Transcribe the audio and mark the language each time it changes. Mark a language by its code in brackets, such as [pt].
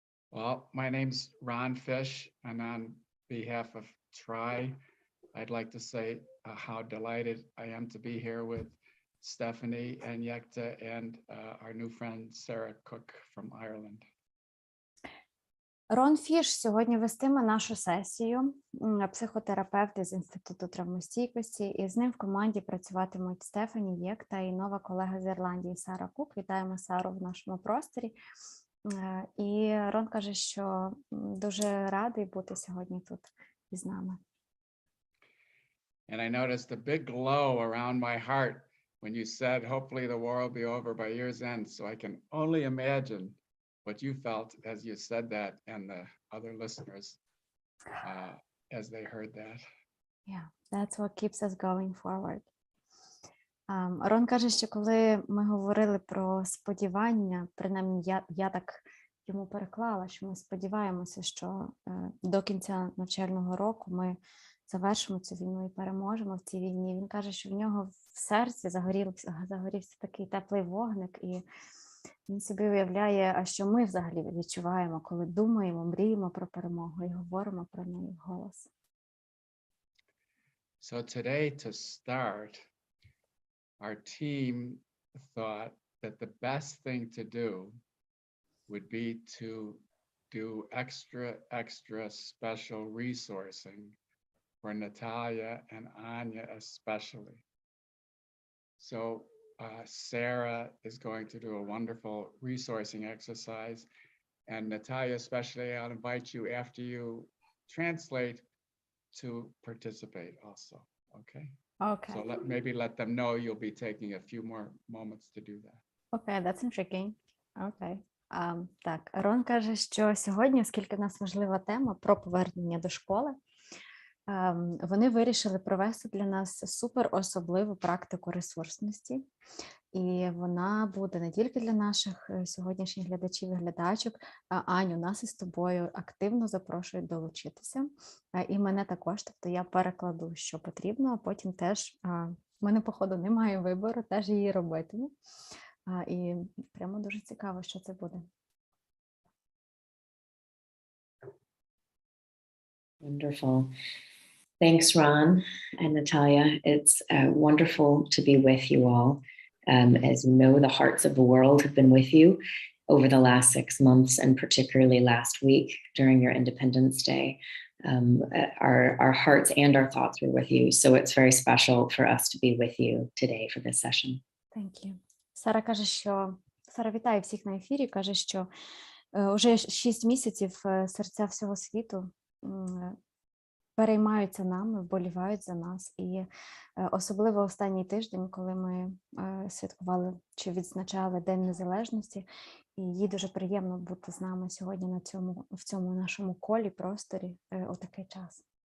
[en] Well, my name's Ron Fish, and on behalf of TRI, I'd like to say how delighted I am to be here with Stephanie and Yekta and our new friend Sarah Cook from Ireland. [uk] Рон Фіш сьогодні вестиме нашу сесію, психотерапевт з Інституту травмостійкості, і з ним в команді працюватимуть Стефані Єкта і нова колега з Ірландії Сара Кук. Вітаємо Сару в нашому просторі. І Рон каже, що дуже радий бути сьогодні тут із нами. [en] And I noticed a big glow around my heart when you said, hopefully the war will be over by year's end. So I can only imagine what you felt as you said that, and the other listeners as they heard that. Yeah, that's what keeps us going forward. [uk] Рон каже, що коли ми говорили про сподівання, принаймні я так йому переклала, що ми сподіваємося, що до кінця навчального року ми завершимо цю війну і переможемо в цій війні. Він каже, що в нього в серці загорівся такий теплий вогник, і він собі уявляє, а що ми взагалі відчуваємо, коли думаємо, мріємо про перемогу і говоримо про неї вголос. [en] So today, to start, our team thought that the best thing to do would be to do extra special resourcing for Natalia and Anya especially. So Sarah is going to do a wonderful resourcing exercise, and Natalia especially, I'll invite you after you translate to participate also, okay? Okay. So maybe let them know you'll be taking a few more moments to do that. Okay, that's intriguing. Okay. [uk] Так, Рон каже, що сьогодні, оскільки в нас важлива тема про повернення до школи, вони вирішили провести для нас супер особливу практику ресурсності. І вона буде не тільки для наших сьогоднішніх глядачів і глядачок, а Аню, нас із тобою активно запрошують долучитися. І мене також, тобто я перекладу, що потрібно, а потім теж, в мене, походу, немає вибору, теж її робитиму. І прямо дуже цікаво, що це буде. [en] Wonderful. Thanks, Ron and Natalia. It's wonderful to be with you all. As you know, the hearts of the world have been with you over the last 6 months, and particularly last week during your Independence Day. Our hearts and our thoughts were with you. So it's very special for us to be with you today for this session. Thank you. [uk] Сара каже, що... Сара вітає всіх на ефірі, каже, що вже 6 місяців серця всього світу переймаються нами, вболівають за нас. І особливо останній тиждень, коли ми святкували чи відзначали День Незалежності, і їй дуже приємно бути з нами сьогодні в цьому нашому колі, просторі у такий час.